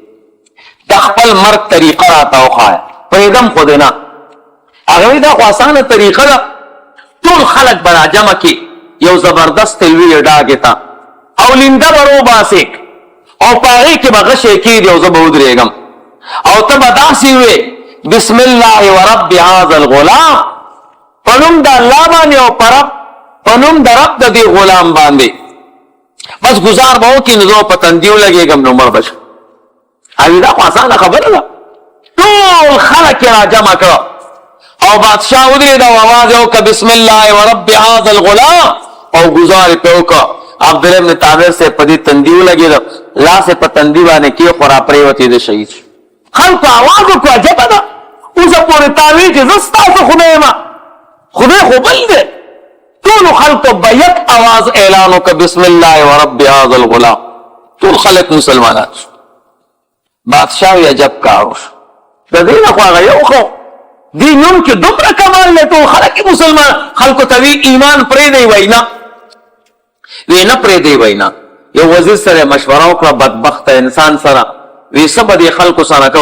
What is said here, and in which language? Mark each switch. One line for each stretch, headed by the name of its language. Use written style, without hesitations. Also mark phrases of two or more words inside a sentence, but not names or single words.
Pashto: د خپل مرګ طریقه راته وښایه، پوهېدم خو دې نه. هغه وی دا خو اسانه طریقه ده، ټول خلک به راجمع کړي یو زبردست لویې ډاګې ته او لینده به روباسې او په هغې کې به غشی کېږي او زه به ودرېږم او ته به داسې وې
Arabic: بسم الله ورب هذا الغلام،
Pashto: په نوم د الله باندې او په نوم د رب د دې غلام باندې بس گزار به وکړي نو زه په تندي ولګېږم نو مړ به شم. اوی دا خو اسانه خبره ده. ټول خلک یې راجمع کړه او بادشاه ودرېد او اواز یې وکړه
Arabic: بسم الله ورب هذا الغلام
Pashto: او گزار یې پرې وکړه. عبدالله بن طامر صاحب په دې تندي ولګېده، لاس یې په تندي باندې کېښود، راپرېوتېده، شهید شو. خلکو اواز وکړو عجبه ده، اوسه پورې تا وی چې زه ستاسو خدای یم، خدای خو بل دی. ټولو خلکو به یک اواز اعلان وکړه
Arabic: بسم الله ورب هذا الغلام،
Pashto: ټول خلک مسلمانان شو. بادشاه یې عجب کار وشو. د دې نه خو هغه یو خو دې نوم کې دومره کمال دی، ټول خلک یې مسلمان. خلکو ته وی ایمان پرېږدئ، وینا وی نه پرېږدئ وینا. یو وزیر سره مشوره وکړه بدبخته انسان سره، وی څه به دې خلکو سره کوو؟